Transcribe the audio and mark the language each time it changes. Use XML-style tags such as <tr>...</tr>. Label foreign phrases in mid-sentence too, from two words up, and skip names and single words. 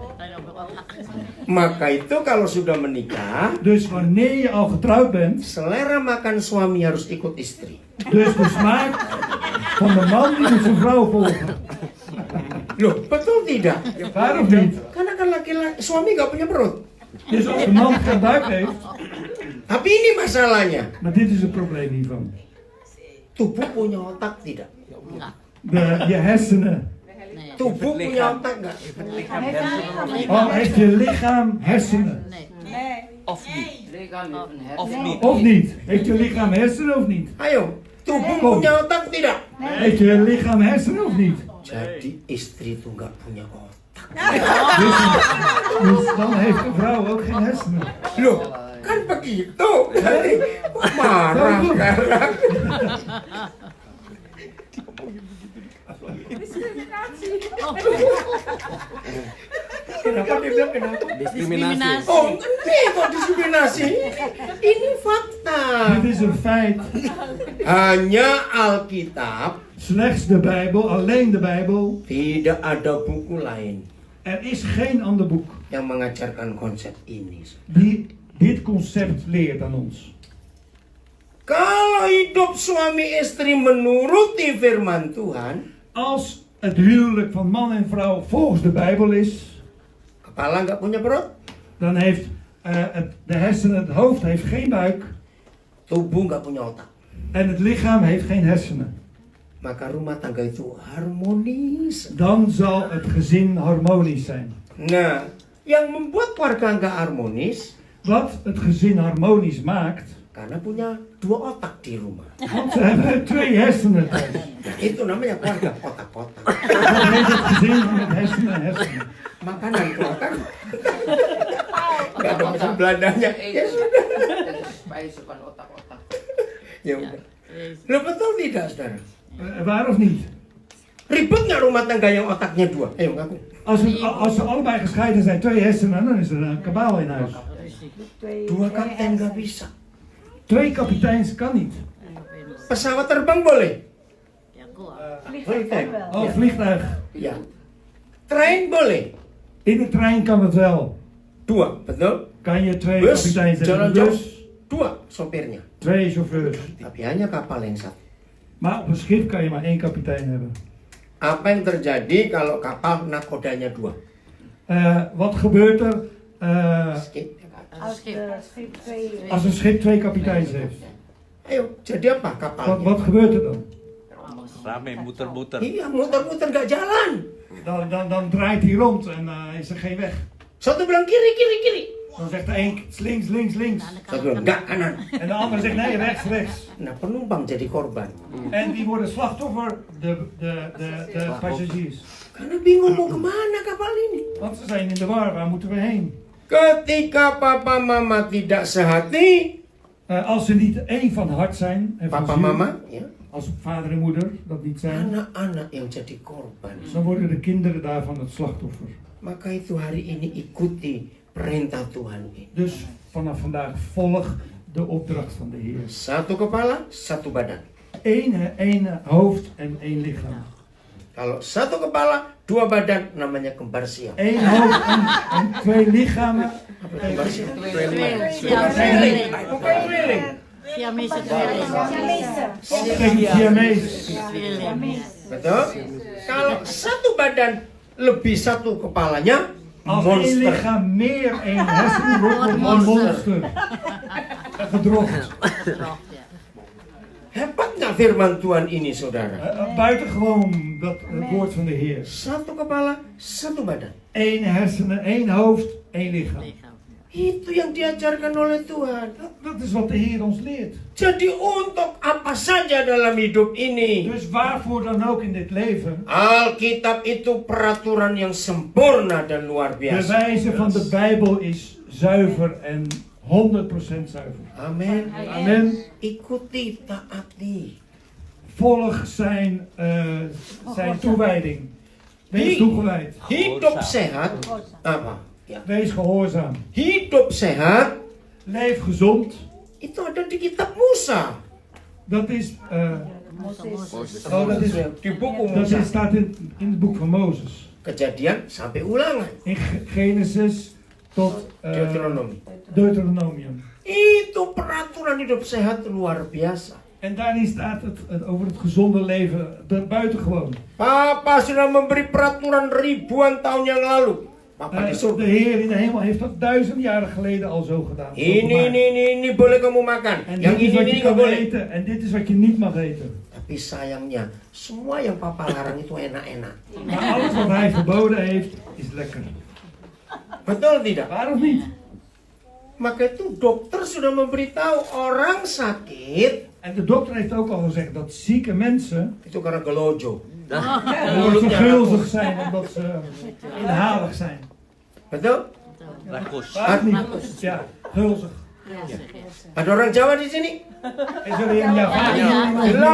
<id>Maka itu kalau sudah menikah,</id> <nl>Dus wanneer je al getrouwd bent,</nl> <id>selera makan suami harus ikut istri.</id> <nl>dus de smaak van de man die moet zijn vrouw volgen.</nl> <id>Loh, betul tidak?</id> <nl>Waarom niet?</nl> <id>Karena kan laki-laki, suami nggak punya perut.</id> <nl>Dus als de man geen buik heeft,</nl> <id>Tapi ini masalahnya.</id> <nl>maar dit is het probleem hiervan.</nl> <id>Tubuh punya otak tidak? Enggak.</id> <nl>Je hersenen. Nee.</nl> <id>Tubuh punya otak nggak?</id> <nl>Oh, heeft je lichaam hersenen? Nee. Nee. Of niet? Of niet. Of niet? Heeft je lichaam hersenen of niet?</nl> <id>Ayo, tubuh punya otak tidak?</id> <nl>Heeft je lichaam hersenen of niet?</nl> <id>Jadi istri itu nggak punya otak.</id> <nl>Dus dan heeft een vrouw ook geen hersenen.</nl> <id>Loh, kan begitu? Marah sekarang. Kenapa dia bilang kenapa? Diskriminasi. Oh, ini kok diskriminasi? Ini fakta.</id> <nl>Dit is een feit.</nl> <id>Hanya Alkitab,</id> <nl>Slechts de Bijbel, alleen de Bijbel.</nl> <id>tidak ada buku lain</id> <nl>Er is geen ander boek</nl> <id>yang mengajarkan konsep ini.</id> <nl>die dit concept leert aan ons.</nl> <id>Kalau hidup suami istri menuruti firman Tuhan,</id> <nl>Als het huwelijk van man en vrouw volgens de Bijbel is,</nl> <id>kepala nggak punya perut,</id> <nl>dan heeft de hersenen, het hoofd heeft geen buik</nl> <id>tubuh nggak punya otak.</id> <nl>en het lichaam heeft geen hersenen.</nl> <id>Maka rumah tangga itu harmonis.</id> <nl>Dan zal het gezin harmonisch zijn.</nl> <id>Nah, yang membuat keluarga nggak harmonis,</id> <nl>Wat het gezin harmonisch maakt,</nl> <id>karena punya dua otak di rumah.</id> <nl>want ze hebben twee hersenen thuis.</nl> <id>Nah, itu namanya keluarga otak-otak.</id> <nl>Dat heet het gezin met hersenen.</nl> <id>Makanan keluarga. Nggak ada bahasa Belandanya. Ya sudah.</id> <nl>Spijzen otak-otak.</nl> <id>Ya udah. Lo betul tidak, saudara?</id> <nl>Waar of niet?</nl> <id>Ribet nggak rumah tangga yang otaknya dua? Ayo ngaku.</id> <nl>Als ze allebei gescheiden zijn, twee hersenen, dan is er een kabaal in huis.</nl> <id>Dua kapten nggak bisa.</id> <nl>Twee kapiteins kan niet.</nl> <id>Pesawat terbang boleh?</id> <nl>Ja, goed. Vliegtuig wel. Oh, vliegtuig.</nl> <id>Ya. Trein boleh?</id> <nl>In de trein kan het wel.</nl> <id>Dua, betul?</id> <nl>Kan je twee</nl> <id>Bus,</id> <nl>kapiteins hebben.</nl> <id>jalan</id> <nl>In de</nl> <id>jauh,</id> <nl>bus,</nl> <id>dua sopirnya.</id> <nl>twee chauffeurs.</nl> <id>Tapi hanya kapal yang satu.</id> <nl>Maar op een schip kan je maar één kapitein hebben.</nl> <id>Apa yang terjadi kalau kapal nakodanya dua?</id> <nl>Wat gebeurt er Skip. Als de schip twee... als een schip twee kapiteins heeft?</nl> <id>Ayo, jadi apa kapalnya?</id> <nl>Wat gebeurt er dan?</nl> <id>Rame, muter-muter. Iya, muter-muter gak jalan.</id> <nl>Dan draait hij rond en is er geen weg.</nl> <id>Satu bilang kiri, kiri, kiri.</id> <nl>Dan zegt de een links, links, links.</nl> <id>Satu bilang enggak, kanan.</id> <nl>En de ander zegt nee, rechts, rechts.</nl> <id>Nah, penumpang jadi korban.</id> <nl>En die worden slachtoffer, de passagiers.</nl> <id>Karena bingung mau kemana kapal ini.</id> <nl>Want ze zijn in de war, waar moeten we heen?</nl> <id>Ketika papa mama tidak sehati,</id> <nl>Als ze niet één van hart zijn, en van</nl> <id>papa</id> <nl>ziel,</nl> <id>mama, ya,</id> <nl>als vader en moeder dat niet zijn,</nl> <id>anak-anak yang jadi korban.</id> <nl>dan worden de kinderen daarvan het slachtoffer.</nl> <id>Maka itu hari ini ikuti perintah Tuhan ini.</id> <nl>Dus vanaf vandaag volg de opdracht van de Heer.</nl> <id>Satu kepala, satu badan.</id> <nl>Eén hoofd en één lichaam.</nl> <id>Kalau satu kepala, dua badan, namanya kembar siam.</id> <nl>Eén hoofd en twee lichamen.</nl> <id>Kembar siam.</id> <nl>Siamese tweeling. Siamees. Tweeling.</nl> <id>Betul? Kalau satu badan lebih satu kepalanya,</id> <nl>Als één</nl> <id>monster.</id> <nl>lichaam meer één hersenen wordt, wordt het een monster. Gedrocht. Gedrocht, ja.</nl> <id>Hebat nggak firman Tuhan ini, saudara?</id> <nl>Buitengewoon dat het woord van de Heer.</nl> <id>Satu kepala, satu badan.</id> <nl>Eén hersenen, één hoofd, één lichaam. Lichaam.</nl> <id>Itu yang diajarkan oleh Tuhan.</id> <nl>Dat is wat de Heer ons leert.</nl> <id>Jadi untuk apa saja dalam hidup ini,</id> <nl>Dus waarvoor dan ook in dit leven.</nl> <id>Alkitab itu peraturan yang sempurna dan luar</id> <nl>De</nl> <id>biasa.</id> <nl>wijze van de Bijbel is zuiver en 100% zuiver.</nl> <id>Amin.</id> <nl>Amen.</nl> <id>Ikuti, taati.</id> <nl>Volg zijn toewijding. Wees toegewijd.</nl> <id>Hidup sehat. Apa? Ya.</id> <nl>Wees gehoorzaam.</nl> <id>Hidup sehat</id> <nl>Leef gezond.</nl> <id>itu ada di kitab Musa.</id> <nl>Dat is, Moses.</nl> <id>Di buku</id> <nl>dat</nl> <id>Musa.</id> <nl>staat in het boek van Mozes.</nl> <id>Kejadian sampai ulangan.</id> <nl>In Genesis tot Deuteronomi. Deuteronomium.</nl> <id>Itu peraturan hidup sehat luar biasa.</id> <nl>En daarin staat het over het gezonde leven buitengewoon.</nl> <id>Papa sudah memberi peraturan ribuan tahun yang lalu. Papa</id> <nl>De</nl> <id>disuruh.</id> <nl>Heer in de hemel heeft dat 1000 jaren geleden al zo gedaan. zo gemaakt.</nl> <id>Ini boleh kamu makan.</id> <nl>En</nl> <id>Yang</id> <nl>dit is wat je</nl> <id>ini</id> <nl>kan</nl> <id>nggak boleh.</id> <nl>eten en dit is wat je niet mag eten.</nl> <id>Tapi sayangnya, semua yang papa larang itu enak-enak.</id> <nl>Maar alles wat hij verboden heeft, is lekker.</nl> <id>Betul tidak?</id> <nl>Waarom niet?</nl> <id>Maka itu dokter sudah memberitahu orang sakit</id> <nl>En de dokter heeft ook al gezegd dat zieke mensen</nl> <id>itu karena gelojo.</id> <nl>omdat ze gulzig zijn, omdat ze inhalig zijn.</nl> <id>Betul? Rakus.</id> <nl>Waarom niet? Ja, gulzig.</nl> <id>Ada orang Jawa di sini?</id> <nl>Is er een Javaan?</nl>